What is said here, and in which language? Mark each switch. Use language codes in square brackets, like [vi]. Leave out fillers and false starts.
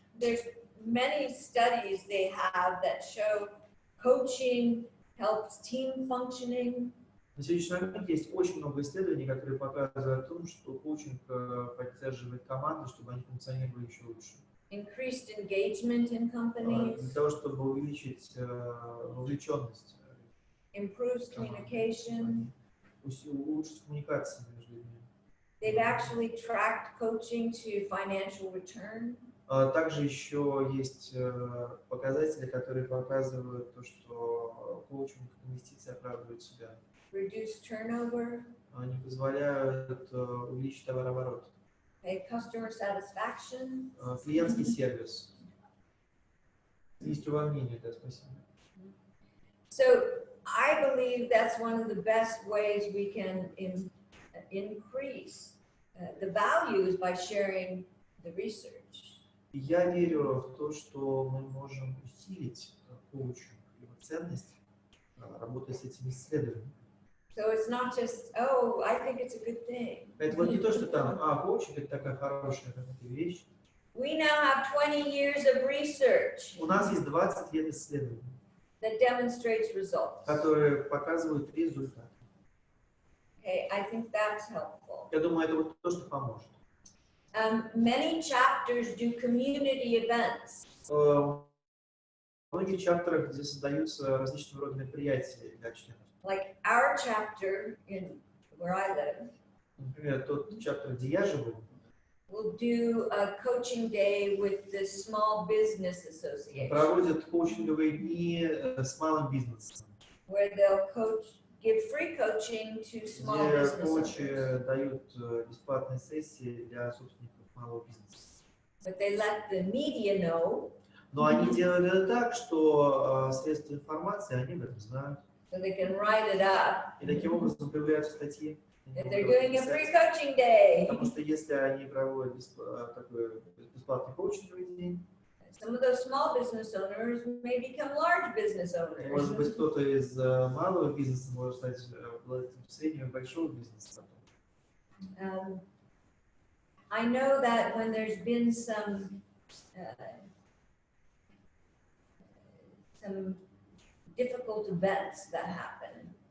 [en] There's many studies they have that show coaching helps team functioning. [ru] На сегодняшний момент есть очень много исследований, которые показывают о том, что коучинг поддерживает команды, чтобы они функционировали еще лучше. [en] Increased engagement in companies. [ru] Для того, чтобы увеличить вовлеченность. [en] Improves communication. [ru] Улучшить коммуникацию между людьми. [en] They've actually tracked coaching to financial return. [ru] Также еще есть показатели, которые показывают то, что коучинг, инвестиции оправдывают себя. [en] Reduce turnover. [ru] Они позволяют увеличить товарооборот. [en] Customer satisfaction. [ru] Клиентский сервис. Есть увольнение, да, спасибо. [en] So I believe that's one of the best ways we can increase the values by sharing the research. [ru] Я верю в то, что мы можем усилить коучинг, его ценность, работая с этими исследованиями. [en] So it's not just, oh, I think it's a good thing. [ru] Это вот не то, что там, коучинг это такая хорошая какая-то вещь. [en] We now have 20 years of research. [ru] У нас есть 20 лет исследований. [en] That demonstrates results. [ru] Которые показывают результат. [en] Okay, I think that's helpful. [ru] Я думаю, это вот то, что поможет. [en] Many chapters do community events. [ru] В многих чаптерах, где создаются различного рода мероприятия для членов. [en] Like our chapter in where I live. [ru] Например, тот чаптер, где я живу. [en] We'll do a coaching day with the Small Business Association. [ru] Проводят коучинговые дни с малым бизнесом. [en] Where they'll give free coaching to small [ru] где [en] business [ru] коучи [en] owners. [ru] дают бесплатные сессии для собственников малого бизнеса. [en] But they let the media know. [ru] Но они делали это так, что средства информации, они об этом знают. [en] So they can write it up. [ru] И таким образом появляются статьи. [en] That they're doing a free coaching day. [ru] Потому что если они проводят такой бесплатный коучинговый день, [en] some of those small business owners may become large business owners. [ru] Может быть, кто-то из малого бизнеса может стать владельцем среднего и большого бизнеса. [en] I know that when there's been some difficult events that happen.